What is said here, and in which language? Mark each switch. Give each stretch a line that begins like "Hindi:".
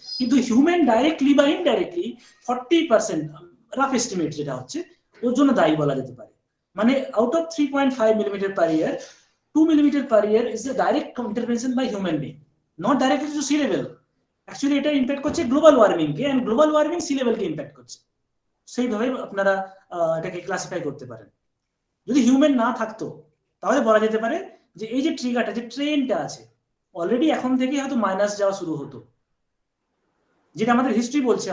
Bangla: কিন্তু human directly বা indirectly 40% rough estimate যেটা হচ্ছে ওর জন্য দায়ী বলা যেতে পারে। মানে
English: Out of 3.5 millimetre per year, 2 millimeter per year is the direct intervention by human being, not directly to sea level.
Bangla: Actually এটা ইম্প্যাক্ট করছে global warming K, and global warming sea level K impact করছে। সেইভাবে আপনারা এটাকে classify করতে পারেন। যদি human না থাকতো তাহলে বলা যেতে পারে যে এই যে ট্রিগারটা, যে ট্রেনটা আছে, অলরেডি এখন থেকে হয়তো মাইনাস যাওয়া শুরু হতো, যেটা আমাদের হিস্ট্রি বলছে।